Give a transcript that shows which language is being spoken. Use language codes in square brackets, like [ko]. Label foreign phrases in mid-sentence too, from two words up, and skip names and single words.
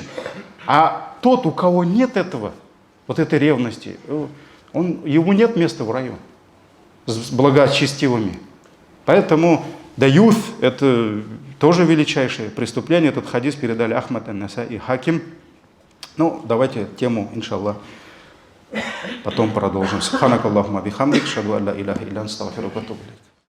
[ru] А тот, у кого нет этого, вот этой ревности, ему нет места в раю с благочестивыми. Поэтому даюф – это тоже величайшее преступление. Этот хадис передали Ахмад ан-Насаи и Хаким. Ну, давайте тему, иншаллах, потом продолжим. [ar] سبحانك اللهم بحمدك أشهد أن لا إله إلا أنت أستغفرك وأتوب إليك.